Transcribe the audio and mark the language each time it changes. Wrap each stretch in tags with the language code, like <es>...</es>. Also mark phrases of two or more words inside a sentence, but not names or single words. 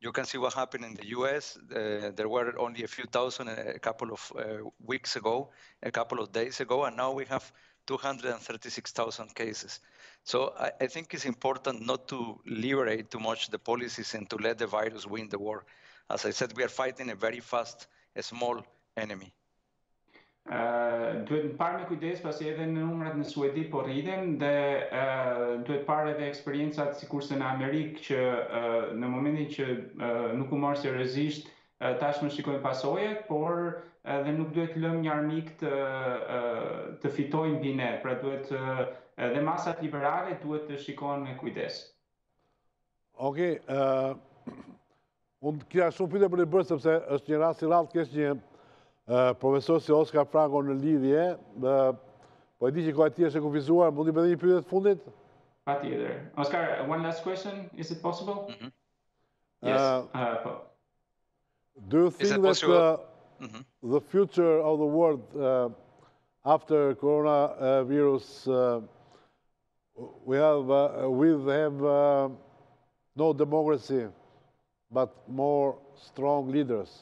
<en>You can see what happened in the US. There were only a few thousand a couple of weeks ago, a couple of days ago, and now we have 236,000 cases. So I think it's important not to liberate too much the policies and to let the virus win the war. As I said, we are fighting a very fast, a small enemy.</en> <sq>Duhet parë me kujdes pasi edhe në numrat në Suedi po rriten dhe duhet parë edhe eksperiencat sikurse në Amerikë që në momentin që nuk u mor seriozisht tashmë shikojmë pasojat, por edhe nuk duhet lëmë një armik të fitojnë mbi ne. Pra duhet edhe masat liberale duhet të shikohen me kujdes. Okej, unë kisha shumë pyetje për të bërë sepse është një rast i rrallë kesh një profesor si Oscar Franco në lidhje, po e di që koha e tij është e kufizuar, mundi më bëni një pyetje të fundit? Patjetër.</sq> <en>Oscar, one last question, is it possible? Mm-hmm. Yes. Do you think that the future of the world after coronavirus will have no democracy but more strong leaders?</en>